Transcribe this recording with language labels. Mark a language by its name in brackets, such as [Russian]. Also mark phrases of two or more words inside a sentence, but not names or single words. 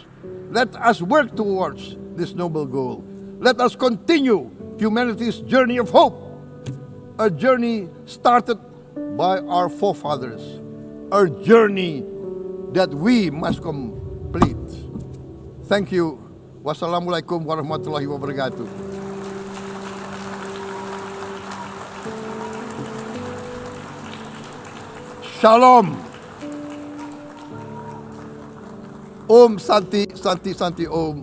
[English] Let us work towards this noble goal. Let us continue humanity's journey of hope, a journey started by our forefathers, a journey that we must complete. Thank you. [Arabic] والسلام عليكم ورحمة الله وبركاته. Shalom. [Sanskrit] ॐ शान्ति, शान्ति, शान्ति ॐ.